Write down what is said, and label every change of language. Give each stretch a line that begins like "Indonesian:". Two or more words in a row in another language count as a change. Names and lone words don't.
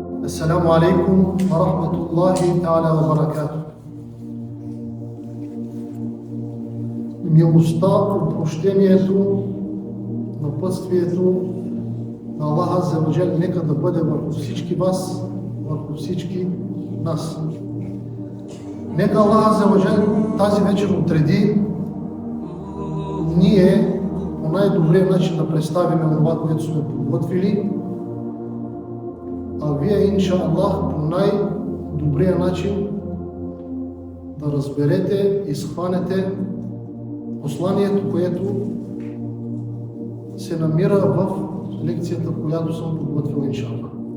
Arabic: السلام عليكم ورحمة الله تعالى وبركاته.
Bulgarian: Милостта, прощението, напътствието на Аллах
Arabic: عز وجل
Bulgarian: нека да бъде върху всички вас, върху всички нас. Нека Аллах
Arabic: عز وجل
Bulgarian: тази вечер отреди ние по най-добрия начин да представим това, което сме подготвили, а вие,
Arabic: إن شاء الله,
Bulgarian: по най-добрия начин да разберете и схванете посланието, което се намира в лекцията, която съм подготвил,
Arabic: إن شاء الله.